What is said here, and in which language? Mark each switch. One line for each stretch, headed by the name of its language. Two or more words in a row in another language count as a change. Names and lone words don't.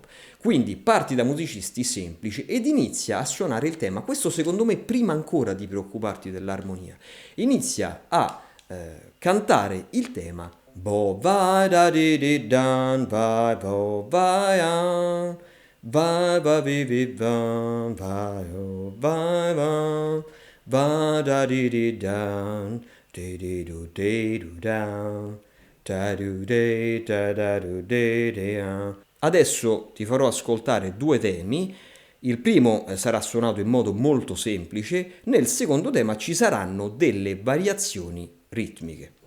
Italian: Quindi parti da musicisti semplici ed inizia a suonare il tema. Questo secondo me prima ancora di preoccuparti dell'armonia. Inizia a cantare il tema. Bo vai da di di dan vai bo vai an vai va vi vi van vai o vai van va da di dan di do de do down da do de da do de. Adesso ti farò ascoltare due temi. Il primo sarà suonato in modo molto semplice, nel secondo tema ci saranno delle variazioni ritmiche.